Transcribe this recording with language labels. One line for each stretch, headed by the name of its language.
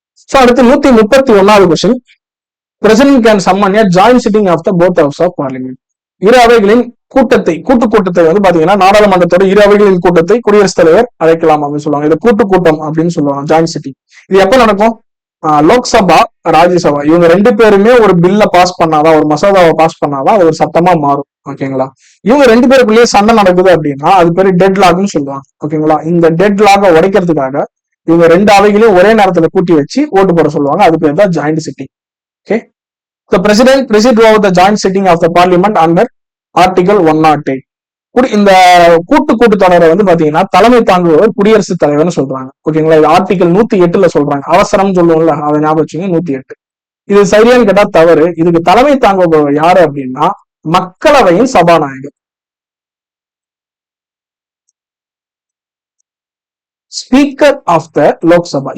Tamil: So அடுத்து 131வது question,
English: President can summon a joint sitting of the both houses of parliament.
Tamil: இரு அவைகளின் கூட்டத்தை வந்து பாத்தீங்கன்னா நாடாளுமன்றத்தோட இரு அவைகளின் கூட்டத்தை குடியரசுத் தலைவர் அழைக்கலாம் அப்படின்னு சொல்லுவாங்க. இது கூட்டம் அப்படின்னு சொல்லுவாங்க, ஜாயிண்ட் சிட்டிங். இது எப்ப நடக்கும்? லோக்சபா, ராஜ்யசபா இவங்க 2 பேருமே ஒரு பில்ல பாஸ் பண்ணாதான், ஒரு மசோதாவை பாஸ் பண்ணாதான் அது ஒரு சட்டமா மாறும். ஓகேங்களா, இவங்க 2 பேருக்குள்ளேயே சண்டை நடக்குது அப்படின்னா அது பேரு டெட் லாக்னு சொல்லுவாங்க. ஓகேங்களா, இந்த டெட் லாக உடைக்கிறதுக்காக இவங்க 2 அவைகளையும் ஒரே நேரத்துல கூட்டி வச்சு ஓட்டு போட சொல்லுவாங்க. அது பேர் தான் joint sitting.
English: Okay, the president presides over the joint sitting of the parliament under article 108.
Tamil: இந்த கூட்டத்தொடரை வந்து பாத்தீங்கன்னா தலைமை தாங்குபவர் குடியரசுத் தலைவர்னு சொல்றாங்க. ஓகேங்களா, இது ஆர்டிகல் 108ல சொல்றாங்க. அவசரம் சொல்லுவோம்ல, அதை ஞாபகம் வச்சுங்க. 108 இது சரியான்னு கேட்டா தவறு. இதுக்கு தலைமை தாங்குபவர் யாரு அப்படின்னா மக்களவையின் சபாநாயகர், ஸ்பீக்கர் ஆஃப் த லோக்சபா.